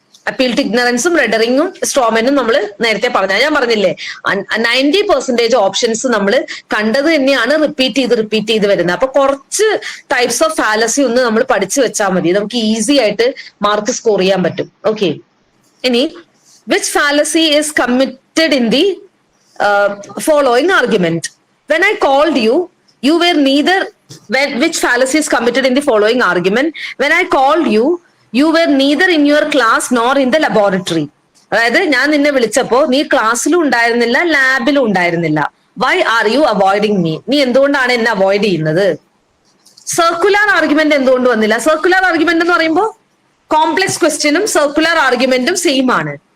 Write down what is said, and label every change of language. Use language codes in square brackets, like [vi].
[ml] Appeal to ഇഗ്നറൻസും റെഡറിങ്ങും സ്ട്രോമനും നമ്മൾ നേരത്തെ ഞാൻ പറഞ്ഞില്ലേ, 90% ഓപ്ഷൻസ് നമ്മൾ കണ്ടത് തന്നെയാണ് റിപ്പീറ്റ് ചെയ്ത് വരുന്നത്. അപ്പൊ കുറച്ച് ടൈപ്സ് ഓഫ് ഫാലസി ഒന്ന് നമ്മൾ പഠിച്ചു വെച്ചാൽ മതി, നമുക്ക് ഈസി ആയിട്ട് മാർക്ക് സ്കോർ ചെയ്യാൻ പറ്റും. [en] Okay, ഇനി which fallacy is committed in the following argument? When I called you, you were neither. Which fallacy is committed in the following argument? When I called you, you were neither in your class nor in the laboratory. [ml] അതായത് ഞാൻ നിന്നെ വിളിച്ചപ്പോ നീ ക്ലാസ്സിലും ഉണ്ടായിരുന്നില്ല, ലാബിലും ഉണ്ടായിരുന്നില്ല. [en] Why are you avoiding me? [ml] നീ എന്തുകൊണ്ടാണ് എന്നെ അവോയ്ഡ് ചെയ്യുന്നത്? സർക്കുലർ ആർഗ്യുമെന്റ് എന്തുകൊണ്ട് വന്നില്ല? സർക്കുലർ ആർഗ്യുമെന്റ് എന്ന് പറയുമ്പോൾ കോംപ്ലക്സ് ക്വസ്റ്റ്യനും സർക്കുലർ ആർഗ്യുമെന്റും സെയിം ആണ്.